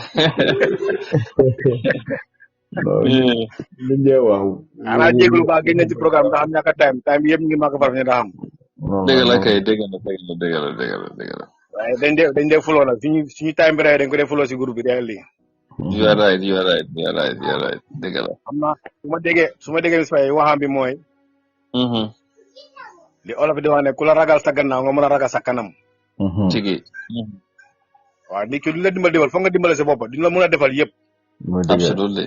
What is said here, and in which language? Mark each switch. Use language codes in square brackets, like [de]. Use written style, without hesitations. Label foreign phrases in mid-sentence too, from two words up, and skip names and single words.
[wo] li ngeen wax. xanaa jégalu baax gëj na ci programme ndax am ñàkk a time bi yëpp ñu ngi maa ko faral di xam. dëgg la kay dëgg la. waaye dañ dee fuloo nag suñu time bi rek dañ ko dee fuloo si groupe bi day lii. [en] you are right [wo] dëgg la. xam naa su ma déggee Moussa waxam bi mooy. li olof di wax ne ku la ragal sa gannaaw nga mën a ragal sa kanam. tigi. waaw nit ki du la dimbal foog nga dimbale sa bopp duñ la mën a defal yëpp. absolutely.